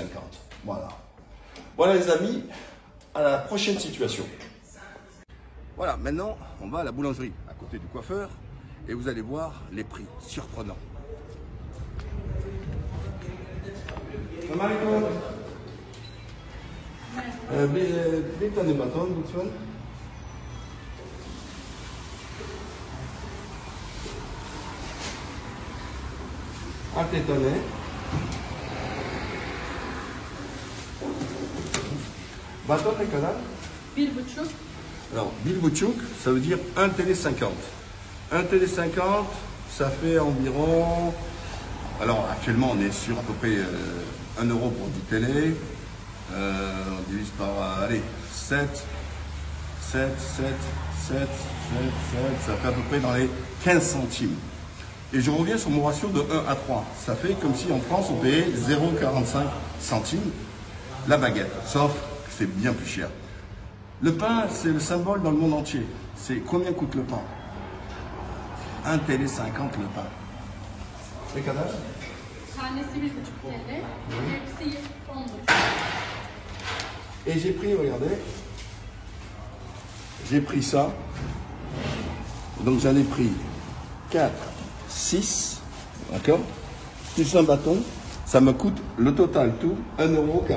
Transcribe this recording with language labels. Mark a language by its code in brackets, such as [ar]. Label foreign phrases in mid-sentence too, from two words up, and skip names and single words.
[fr] Voilà. Voilà les amis, à la prochaine situation. Voilà, maintenant on va à la boulangerie, à côté du coiffeur, et vous allez voir les prix surprenants. [ar] Salam alaikum. [tr] Bir tane baton lütfen. Altı tane. Baton ne kadar? 1,5. [fr] Alors, 1,5, ça veut dire 1 télé 50. 1 télé 50, ça fait environ... Alors, actuellement, on est sur à peu près 1 euro pour 10 télé. On divise par, allez, 7, ça fait à peu près dans les 15 centimes. Et je reviens sur mon ratio de 1 à 3. Ça fait comme si en France, on payait 0,45 centimes la baguette, sauf que c'est bien plus cher. Le pain, c'est le symbole dans le monde entier. C'est combien coûte le pain? 1 télé 50 le pain. [tr] Ne kadar? Tanesi 1,5 TL. Hepsi 10,5. [fr] Et j'ai pris, regardez, j'ai pris ça. Donc j'en ai pris 4, 6, d'accord? Plus un bâton, ça me coûte le total tout 1,40 €.